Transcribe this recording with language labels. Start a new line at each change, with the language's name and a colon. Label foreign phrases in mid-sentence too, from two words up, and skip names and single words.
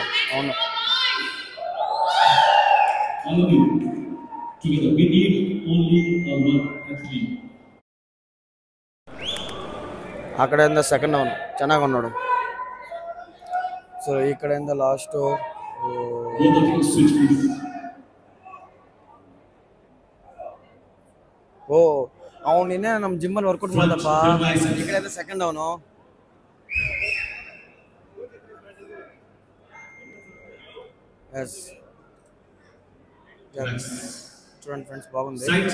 Telugu: అక్కడ ఏందో సెకండ్ అవును ಚೆನ್ನಾಗಿ ఉన్నాడు. సో ఇక్కడ ఏందో లాస్ట్
Kannada: ಓ ಅವ್ನು ನಿನ್ನೆ ನಮ್ಮ ಜಿಮ್ಮಲ್ಲಿ ವರ್ಕೌಟ್ ಮಾಡ್ದಪ್ಪ. ಈ ಕಡೆ ಸೆಕೆಂಡ್ ಅವನು.
Telugu: ఎస్ చూడండి ఫ్రెండ్స్, బాగుంది.